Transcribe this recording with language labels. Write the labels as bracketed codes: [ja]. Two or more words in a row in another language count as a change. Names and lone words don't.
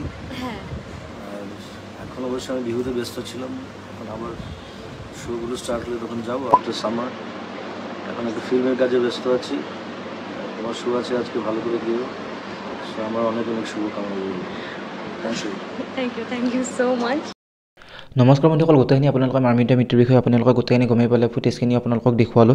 [bn] হ্যাঁ, আর এখন অবশ্যই আমি বিহুতে ব্যস্ত ছিলাম, এখন আবার শোগুলো স্টার্ট হলে তখন যাবো [en] after summer. [bn] এখন একটা ফিল্মের কাজে ব্যস্ত আছি, তোমার শো আছে আজকে, ভালো করে দিও। সো আমার অনেক অনেক শুভকামনা রইল। [en] thank you so much. [as] নমস্কাৰ বন্ধুসকল, গোটেইখিনি আপোনালোকে মাৰ্মিতা মিত্ৰৰ বিষয়ে আপোনালোকে গোটেইখিনি গমেই পালে। ফুটেজখিনি আপোনালোকক দেখুৱালোঁ।